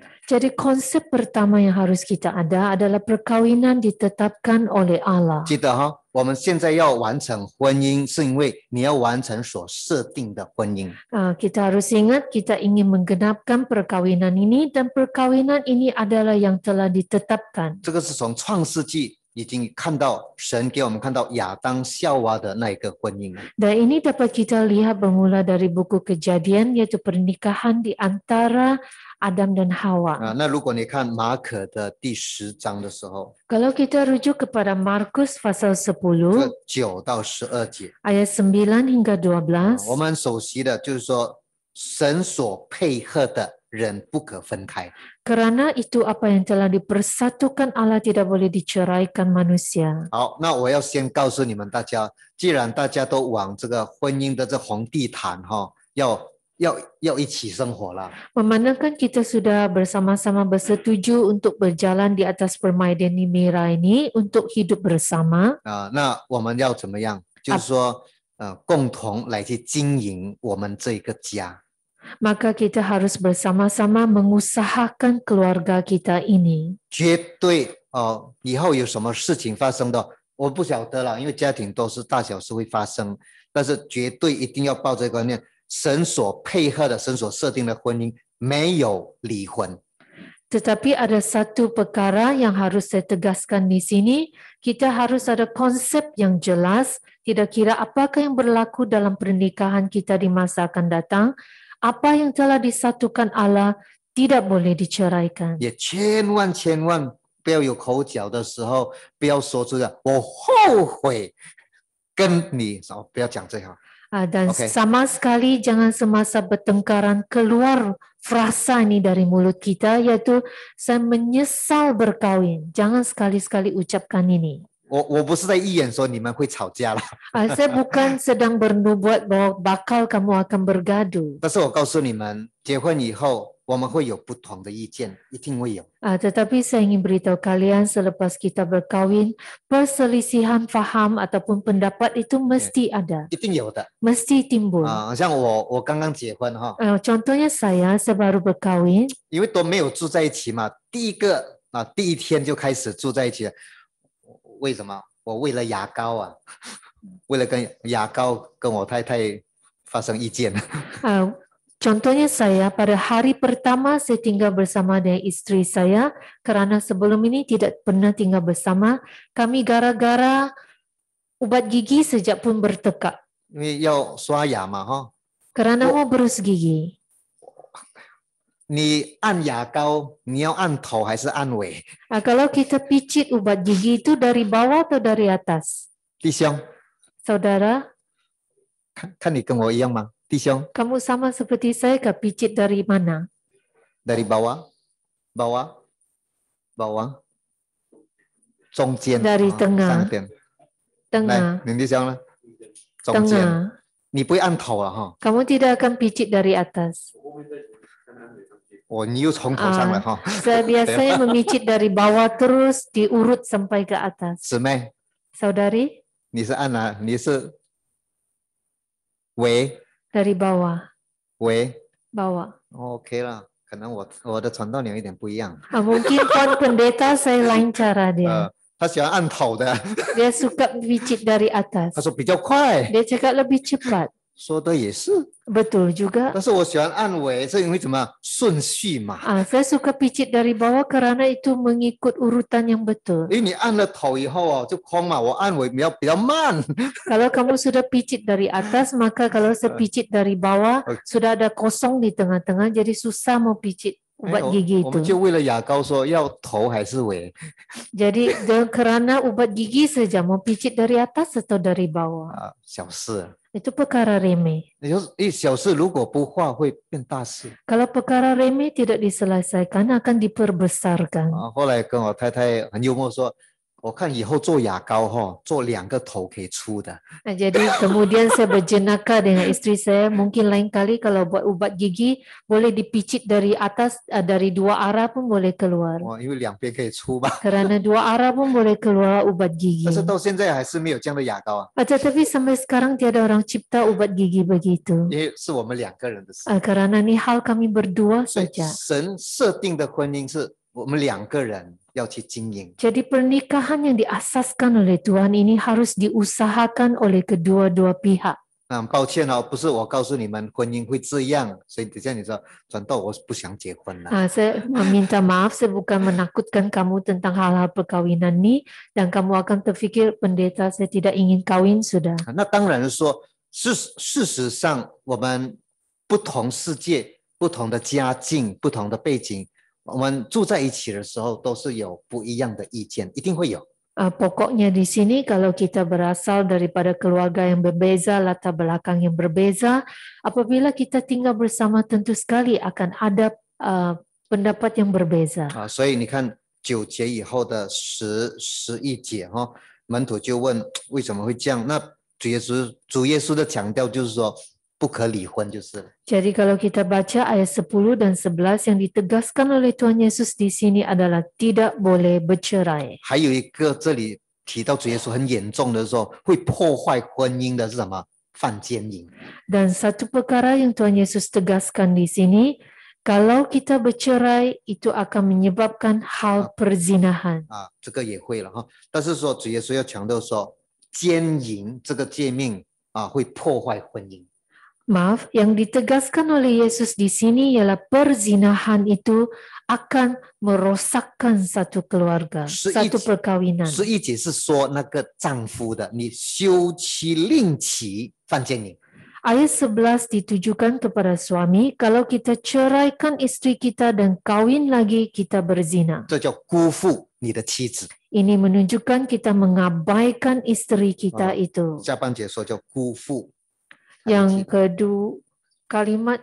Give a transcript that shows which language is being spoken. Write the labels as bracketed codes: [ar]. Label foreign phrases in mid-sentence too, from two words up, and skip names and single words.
[ms] Jadi konsep pertama yang harus kita ada adalah perkawinan ditetapkan oleh Allah. [zh] 记得我们现在要完成婚姻，是因为你要完成所设定的婚姻。 [ms] Kita harus ingat kita ingin menggenapkan perkawinan ini dan perkawinan ini adalah yang telah ditetapkan. [zh] 这个是从创世纪已经看到神给我们看到亚当夏娃的那一个婚姻。 [ms] Dan ini dapat kita lihat bermula dari buku Kejadian yaitu pernikahan di antara Adam dan Hawa. [zh] 那如果你看马可的第10章的时候， [ms] Kalau kita rujuk kepada Markus pasal 10 [zh] 9 到12节， [ms] ayat 9 hingga 12. [zh] 我们熟悉的就是说，神所配合的人不可分开。 [ms] Kerana itu apa yang telah dipersatukan Allah tidak boleh diceraikan manusia. [zh] 好，那我要先告诉你们大家，既然大家都往这个婚姻的这红地毯要一起生活了， [ms] Memandangkan kita sudah bersama-sama bersetuju untuk berjalan di atas permainan merah ini untuk hidup bersama. [zh] 那我们要怎么样？就是说，共同来去经营我们这个家。 [ms] Maka kita harus bersama-sama mengusahakan keluarga kita ini. [zh] 绝对以后有什么事情发生的，我不晓得了，因为家庭都是大小事会发生，但是绝对一定要抱这个观念，神所配合的、神所设定的婚姻没有离婚。 [ms] Tetapi ada satu perkara yang harus saya tegaskan di sini, kita harus ada konsep yang jelas, tidak kira apakah yang berlaku dalam pernikahan kita di masa akan datang, apa yang telah disatukan Allah tidak boleh diceraikan. [zh] 也千万不要有口角的时候，不要说出来我后悔跟你，不要讲这样。 [ms] Dan sama sekali jangan semasa bertengkaran keluar frasa ini dari mulut kita, yaitu saya menyesal berkahwin. Jangan sekali-sekali ucapkan ini. [zh] 我不是在预言说你们会吵架了， [ms] Saya bukan sedang bernubuat bahwa bakal kamu akan bergaduh. [zh] 但是我告诉你们，结婚以后我们会有不同的意见，一定会有。 [ms] Tetapi saya ingin beritahu kalian selepas kita berkahwin, perselisihan faham ataupun pendapat itu mesti ada, [zh] 一定有的 [ms] mesti timbul. [zh] 像我刚刚结婚 [ms] Contohnya saya baru berkahwin. [zh] 因为都没有住在一起嘛，第一天就开始住在一起了。为什么？我为了牙膏为了跟牙膏跟我太太发生意见。 [ms] Contohnya saya pada hari pertama saya tinggal bersama dengan istri saya kerana sebelum ini tidak pernah tinggal bersama. Kami gara-gara ubat gigi sejak pun bertekak. [zh] 因为要刷牙嘛 [ms] Kerana mau berus gigi. [zh] 你按牙膏，你要按头还是按尾？ [ms] Kalau kita picit ubat gigi itu dari bawah atau dari atas? [zh] 弟兄， [ms] Saudara, [zh] 看你跟我一样吗？弟兄， [ms] kamu sama seperti saya kah picit dari mana? dari bawah， [zh] 中间， [ms] Dari tengah. [zh] 上边。 [ms] Tengah. [zh] 来，林弟兄呢？中间， [ms] Tengah. [zh] 你不会按头了 [ms] Kamu tidak akan picit dari atas. [zh] 你又从头上来 [ms] Saya biasanya memicit dari bawah terus diurut sampai ke atas. [zh] 姊妹， [ms] Saudari, [zh] 你是按哪？你是尾 [ms] dari bawah. [zh] 尾 [ms] Bawah. [zh] ？OK 了，可能我的传道娘有点不一样。 [ms] Mungkin Tuan Pendeta saya lain cara dia. [zh] 他喜欢按头的， [ms] Dia suka picit dari atas. [zh] 他说比较快。 [ms] Dia cakap lebih cepat. [zh] 说的也是， [ms] Betul juga. [zh] 但是我喜欢按尾，是因为怎么顺序嘛？ [ms] Saya suka picit dari bawah kerana itu mengikut urutan yang betul. [zh] 因为你按了头以后就空嘛，我按尾比较慢。 [ms] Kalau kamu sudah picit dari atas, maka kalau saya picit dari bawah, sudah ada kosong di tengah-tengah, jadi susah mau picit ubat gigi [zh] 我们 [ms] itu. [zh] 就为了牙膏说要头还是尾 [ms] Jadi kerana ubat gigi saja mau picit dari atas atau dari bawah. [zh] 啊，小事。 [ms] Itu perkara remeh. [zh] 也就是小事如果不化会变大事 Kalau perkara remeh tidak diselesaikan akan diperbesarkan. 啊。后来跟我太太很幽默说，我看以后做牙膏做2个头可以出的。 [ms] Jadi kemudian saya berjenaka dengan istri saya, mungkin lain kali kalau buat ubat gigi boleh dipicit dari atas, dari 2 arah pun boleh keluar. [zh] 因为2边可以出吧。 [ms] Kerana 2 arah pun boleh keluar ubat gigi. [zh] 但是到现在还是没有这样的牙膏啊， [ms] Tetapi sampai sekarang tiada orang cipta ubat gigi begitu. [zh] 因为是我们2个人的事。 [ms] Kerana ni hal kami berdua [zh] 所以 [ms] saja. [zh] 神设定的婚姻是我们2个人要去经营。 [ms] Jadi pernikahan yang diasaskan oleh Tuhan ini harus diusahakan oleh kedua-dua pihak. [zh] 很抱歉不是我告诉你们婚姻会这样，所以等下你说转到我不想结婚了。 [ms] Saya meminta maaf, saya bukan menakutkan kamu tentang hal-hal perkawinan ni dan kamu akan terfikir pendeta saya tidak ingin kawin sudah. [zh] 那当然是说，事实上我们不同世界、不同的家境、不同的背景，我们住在一起的时候都是有不一样的意见，一定会有。 [ms] Pokoknya di sini kalau kita berasal daripada keluarga yang berbeza, latar belakang yang berbeza, apabila kita tinggal bersama tentu sekali akan ada pendapat yang berbeza. [zh] 所以你看9节以后的11节门徒就问为什么会这样？那主耶稣的强调就是说不可离婚就是了。 [ms] Jadi kalau kita baca ayat 10 dan 11 yang ditegaskan oleh Tuhan Yesus di sini adalah tidak boleh bercerai. [zh] 还有一个这里提到主耶稣很严重的说会破坏婚姻的是什么？犯奸淫。 [ms] Dan satu perkara yang Tuhan Yesus tegaskan di sini, kalau kita bercerai itu akan menyebabkan hal perzinahan. [zh] 这个也会了但是说主耶稣要强调说奸淫这个诫命会破坏婚姻。 [ms] Maaf, yang ditegaskan oleh Yesus di sini ialah perzinahan itu akan merosakkan satu keluarga, satu perkawinan. [zh] 11 节是说那个丈夫的，你休妻另娶犯奸淫。 [ms] Ayat 11 ditujukan kepada suami, kalau kita ceraikan istri kita dan kawin lagi, kita berzina. [zh] 这叫辜负你的妻子。 [ms] Ini menunjukkan kita mengabaikan istri kita itu. [zh] 下半节说叫辜负。 [ms] Yang kedua kalimat